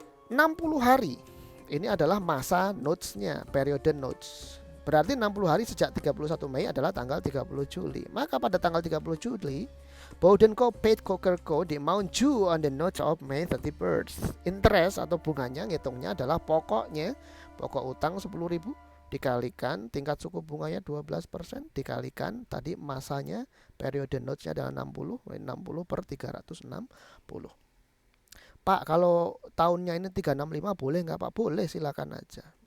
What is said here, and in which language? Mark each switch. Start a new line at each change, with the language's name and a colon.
Indonesian: 60 hari ini adalah masa notes-nya, periode notes. Berarti 60 hari sejak 31 Mei adalah tanggal 30 Juli. Maka pada tanggal 30 Juli, Bowden Co.
English: paid Coker Co. the amount due on the notes of May 31st.
Indonesian: Interest atau bunganya ngitungnya adalah pokok utang 10.000 dikalikan tingkat suku bunganya 12% dikalikan tadi masanya, periode notes-nya adalah 60 per 360. Pak, kalau tahunnya ini 365 boleh nggak Pak? Boleh, silakan aja.